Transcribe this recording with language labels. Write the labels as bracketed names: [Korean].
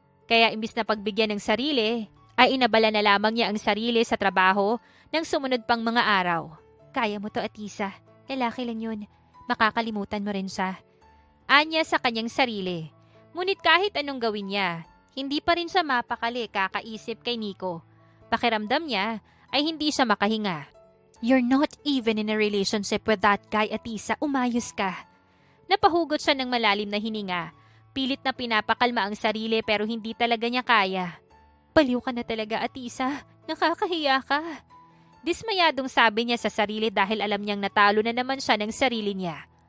[Filipino] Kaya imbis na pagbigyan ng sarili, ay inabala na lamang niya ang sarili sa trabaho ng sumunod pang mga araw. Kaya mo to, Atisa. Lalaki lang yun. Makakalimutan mo rin siya. Anya sa kanyang sarili. Ngunit kahit anong gawin niya, hindi pa rin siya mapakali kakaisip kay Nico. Pakiramdam niya ay hindi siya makahinga. [English] You're not even in a relationship with that guy, Atisa. [Filipino] Umayos ka. Napahugot siya ng malalim na hininga. Pilit na pinapakalma ang sarili pero hindi talaga niya kaya. Baliw ka na talaga, Atisa. Nakakahiya ka. Dismayadong sabi niya sa sarili dahil alam niyang natalo na naman siya ng sarili niya.